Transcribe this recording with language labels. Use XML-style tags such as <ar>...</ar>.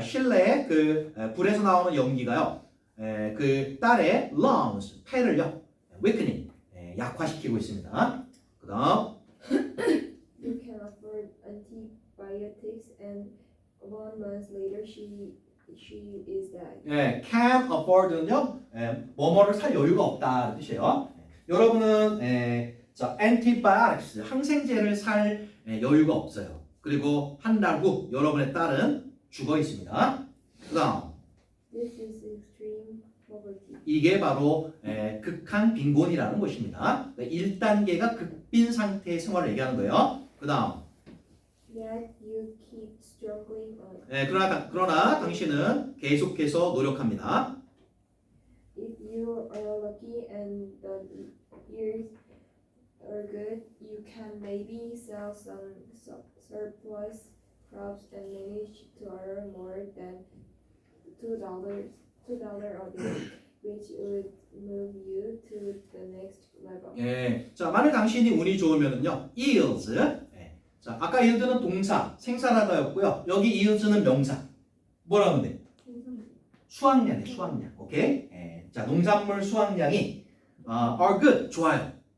<ko>실내 그 불에서 나오는 연기가요. 그 딸의 lungs, 폐를요. weakening, 약화시키고 있습니다. 그다음.</ko> <en>You can afford antibiotics, and 1 month later, she is dead.</en> <ko>can afford는요. 뭐뭐를 살 여유가 없다는 뜻이에요. 여러분은 자, antibiotics 항생제를 살 여유가 없어요. 그리고 한 달 후 여러분의 딸은 죽어 있습니다. 그다음</ko> <en>This is extreme poverty.</en> <ko>이게 바로 극한 빈곤이라는 것입니다. 1단계가 극빈 상태의 생활을 얘기하는 거예요. 그다음</ko> <en>Yet you keep struggling on.</en> <ko>그러나 당신은 계속해서 노력합니다.</ko> <en>If you are lucky and the years are good, you can maybe sell some surplus crops and manage to earn more than $2 a day, which would move you to the next level.</en> <ko>자, 만약 당신이 운이 좋으면은요, yields. 자, 아까 yield는 동사, 생산하다였고요. 여기 yield는 명사. 뭐라 하면 돼? 수확량이에요, 수확량. 오케이? 자, 농산물 수확량이</ko> <en>are good,</en> <ko>좋아요.</ko>